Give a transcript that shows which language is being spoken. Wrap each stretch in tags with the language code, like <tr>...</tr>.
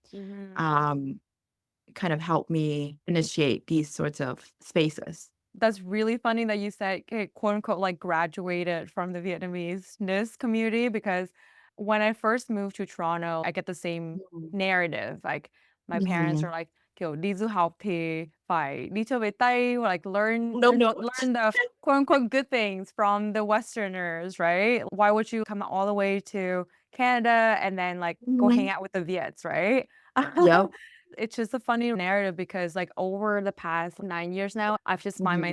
<en>mhm. um kind of helped me initiate these sorts of spaces. That's really funny that you said, quote unquote, like graduated from the Vietnamese-ness community because when I first moved to Toronto, I get the same Mhm. narrative. Like My parents Mhm. are like,</en> <vi>kiểu, đi du học thì phải đi chơi với Tây,</vi> <en>or like</en> <vi>Đúng, đúng.</vi> <en>learn the quote unquote good things from the Westerners, right? Why would you come all the way to Canada and then like go hang Mhm. out with the Viets, right? Yep. It's just a funny narrative because like over the past 9 years now, I've just find Mhm.</en>